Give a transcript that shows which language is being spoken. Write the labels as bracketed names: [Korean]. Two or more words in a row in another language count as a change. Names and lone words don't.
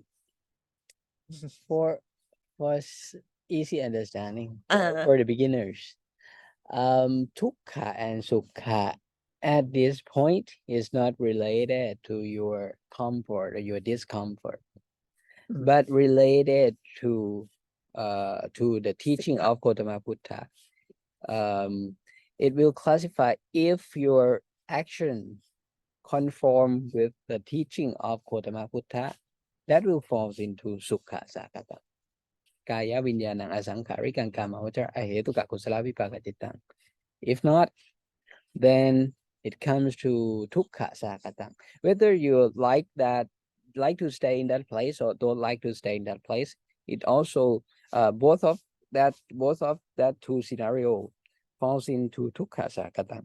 [English] For easy understanding for the beginners, Dukkha and Sukha at this point is not related to your comfort or your discomfort, but related to the teaching of Gautama Buddha. It will classify if your action conform with the teaching of Gautama Buddha, that will fall into [Pali] Sukha Sakata. Kaya Vinyanang Asankharikang Kamavachara Ahetuka Kusala Vipakachitang. [English] If not, then it comes to [Pali] Dukkha Sakatang. [English] Whether you like to stay in that place or don't like to stay in that place, it also both of that two scenario falls into [Pali] Dukkha Sakatang.